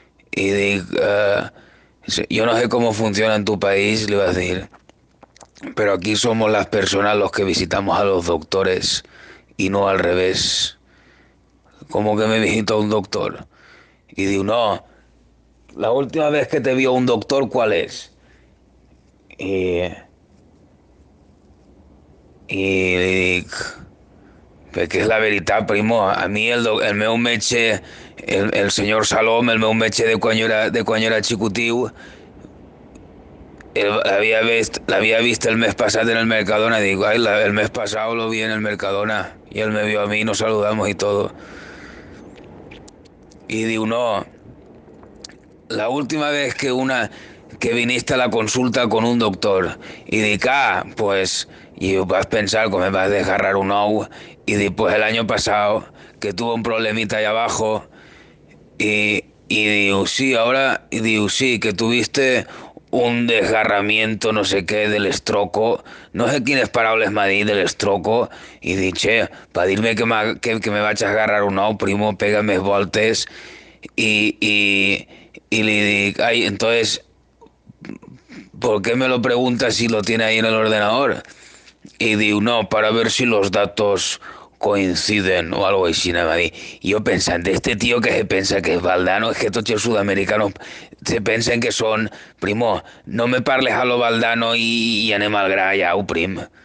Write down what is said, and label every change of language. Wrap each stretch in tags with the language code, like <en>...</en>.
<es>Y digo, yo no sé cómo funciona en tu país, le iba a decir, pero aquí somos las personas los que visitamos a los doctores y no al revés. ¿Cómo que me visitó un doctor? Y digo, no, la última vez que te vio un doctor, ¿cuál es?</es> <ca>Y, y le dic, perquè és la veritat, primo. A mi el meu metge, el senyor Salom, el meu metge de quan jo era xicotiu,</ca> <es>la había visto el mes pasado en el Mercadona. Digo, ay, el mes pasado lo vi en el Mercadona y él me vio a mí, nos saludamos y todo. Y digo, no, la última vez que viniste a la consulta con un doctor. Y dic, pues, y vas a pensar que me vas a desgarrar un ou. Y dic, pues el año pasado, que tuve un problemita ahí abajo. Y digo, sí, ahora, y digo, sí, que tuviste un desgarramiento, no sé qué, del estroco.</es> <ca>No sé quines paraules m'ha dit del estroco. Y dic, che, para dirme que me vaig a agarrar un ou, primo, pega més voltes.</ca> <es>Y le dic, ay, entonces, ¿por qué me lo preguntas si lo tiene ahí en el ordenador? Y digo, no, para ver si los datos coinciden o algo</es> <ca>així, anava a dir. I jo pensant, este tío que se pensa que és Valdano, és que tots els sudamericanos se pensen que són, primo, no me parles a lo Valdano i anem al gra ja, ho prim.</ca>